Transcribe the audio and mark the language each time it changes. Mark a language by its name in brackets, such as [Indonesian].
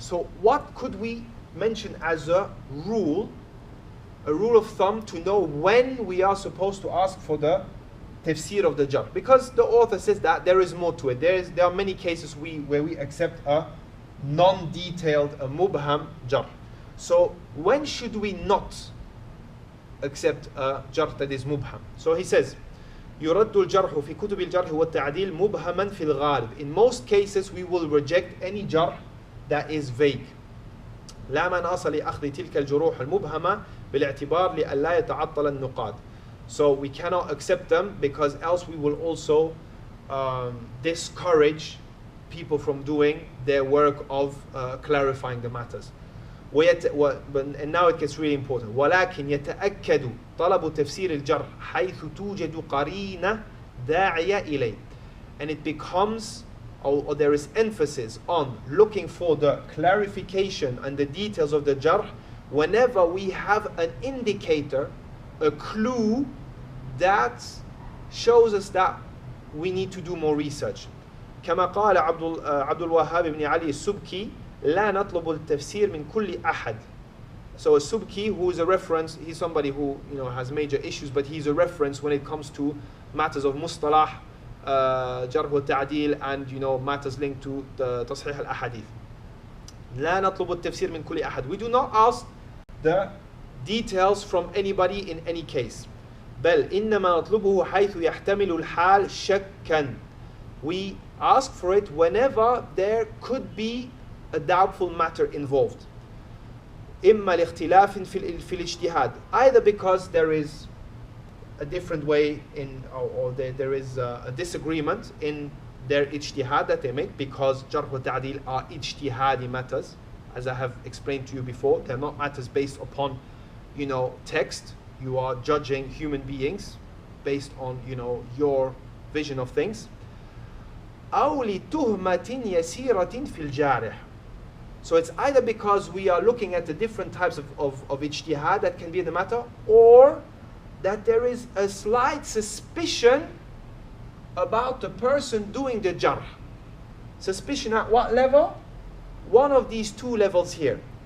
[English] So what could we mention as a rule of thumb to know when we are supposed to ask for the tafsir of the jarh? Because the author says that there is more to it. There are many cases where we accept a non-detailed, a mubham jarh. So when should we not accept a jarh that is mubham? So he says, [Arabic] يرد الجرح في كتب الجرح والتعديل مبهما في الغالب. [English] In most cases we will reject any jarh that is vague. [Arabic] لا مناص لأخذ تلك الجروح المبهمة بالاعتبار لألا يتعطل النقاد. [English] So we cannot accept them because else we will also discourage people from doing their work of clarifying the matters. And now it gets really important. [Arabic] ولكن يتأكد طلب تفسير الجرح حيث توجد قرينة داعية إليه. [English] And it becomes, or there is emphasis on looking for the clarification and the details of the jarh whenever we have an indicator, a clue that shows us that we need to do more research. [Arabic] كما قال عبد الوهاب بن علي السبكي لا نطلب التفسير من كل أحد. [English] So a Subki, who is a reference, he's somebody who has major issues, but he's a reference when it comes to matters of mustalah, jarh wa ta'dil, and matters linked to the [Arabic] تصحيح الأحاديث. لا نطلب التفسير من كل أحد. [English] We do not ask the details from anybody in any case. [Arabic] بل إنما نطلبه حيث يحتمل الحال شكا. [English] We ask for it whenever there could be a doubtful matter involved. [Arabic] إما لاختلاف في الاجتهاد. [English] Either because there is a different way or there is a disagreement in their ijtihad that they make, because jarh wa ta'dil are ijtihadi matters, as I have explained to you before. They're not matters based upon text. You are judging human beings based on your vision of things. [Arabic] أو لتهمة يسيرة في الجارح. [English] So it's either because we are looking at the different types of ijtihad that can be in the matter, or that there is a slight suspicion about the person doing the jarh. Suspicion at what level? One of these two levels here.